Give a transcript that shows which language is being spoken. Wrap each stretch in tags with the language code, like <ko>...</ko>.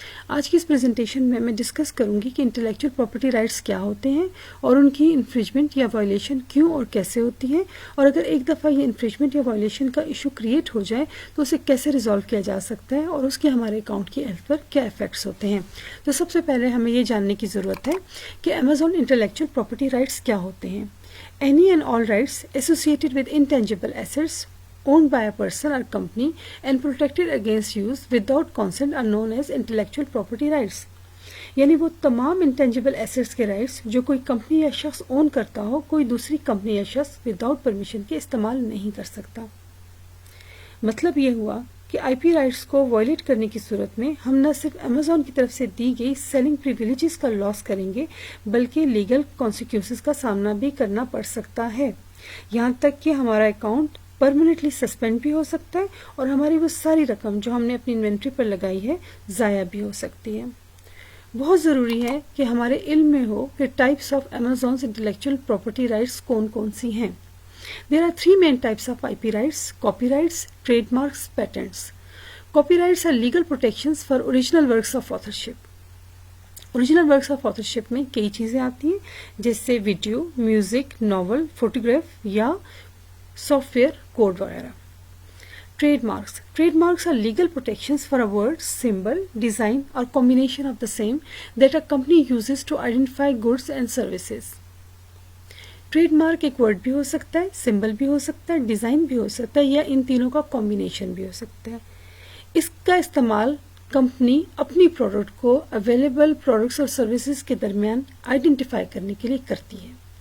<ur>آج کی اس پریزنٹیشن میں ڈسکس کروں گی کہ انٹلیکچوئل پراپرٹی رائٹس کیا ہوتے ہیں اور ان کی انفرنجمنٹ یا وائلیشن کیوں اور کیسے ہوتی ہے، اور اگر ایک دفعہ یہ انفرنجمنٹ یا وائلیشن کا ایشو کریٹ ہو جائے تو اسے کیسے ریزالو کیا جا سکتا ہے اور اس کے ہمارے اکاؤنٹ کی ہیلتھ پر کیا افیکٹس ہوتے ہیں. تو سب سے پہلے ہمیں یہ جاننے کی ضرورت ہے کہ امیزون انٹلیکچوئل پراپرٹی رائٹس کیا ہوتے ہیں.</ur> <en>Any and all rights associated with intangible assets owned by a person or company and protected against use without consent are known as intellectual property rights.</en> <ur>یعنی وہ تمام انٹینجیبل ایسٹس کے rights جو کوئی company یا شخص اون کرتا ہو، کوئی دوسری کمپنی یا شخص وداؤٹ پرمیشن کے استعمال نہیں کر سکتا. مطلب یہ ہوا کہ آئی پی رائٹس کو وائلیٹ کرنے کی صورت میں ہم نہ صرف امیزون کی طرف سے دی گئی سیلنگ پریویلیجز کا لاس کریں گے بلکہ لیگل کانسیکوینسز کا سامنا بھی کرنا پڑ سکتا ہے. یہاں تک کہ ہمارا اکاؤنٹ پرماننٹلی سسپینڈ بھی ہو سکتا ہے اور ہماری وہ ساری رقم جو ہم نے اپنی انوینٹری پر لگائی ہے ضائع بھی ہو سکتی ہے. بہت ضروری ہے کہ ہمارے علم میں ہو کہ types of امیزونز intellectual property rights کون کون سی ہیں.</ur> <en>There are three main types of IP rights: copyrights, trademarks, patents. Copyrights are legal protections for original works of authorship. Original works of authorship</en> <ur>میں کئی چیزیں آتی ہیں جیسے ویڈیو، میوزک، ناول، فوٹوگراف یا سافٹ ویئر کوڈ وغیرہ.</ur> <en>Trademarks are legal protections for a word, symbol, design or combination of the same that a company uses to identify goods and services.</en> <ur>Trade mark ایک word بھی ہو سکتا ہے، symbol بھی ہو سکتا ہے، design بھی ہو سکتا ہے یا ان تینوں کا کمبینیشن بھی ہو سکتا ہے. اس کا استعمال کمپنی اپنی پروڈکٹ کو اویلیبل پروڈکٹس اور سروسز کے درمیان آئیڈینٹیفائی کرنے کے لیے کرتی ہے.</ur>